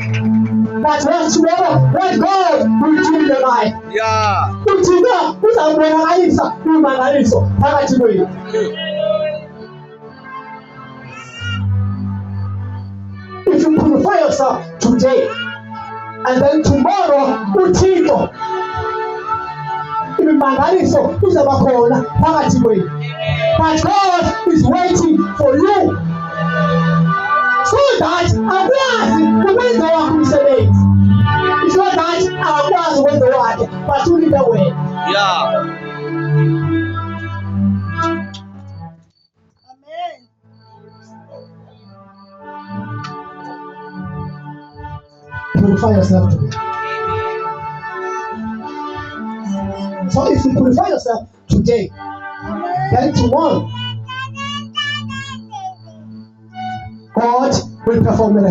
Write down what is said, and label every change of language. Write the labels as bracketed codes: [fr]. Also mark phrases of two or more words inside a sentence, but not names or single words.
[en] But when tomorrow, when God will change your life. Yeah. If you purify yourself today, and then tomorrow, [xh] uThixo imimangaliso izabakhona phakathi kwenu. [en] But God is waiting for you. So that [xh] akwazi ukwenza wakho umsebenzi. [en] So that [xh] akwazi ukwenza wakhe but ulinde wena. [en] Yeah. Amen. Purify yourself today. So if you purify yourself today, then tomorrow God will perform miracles.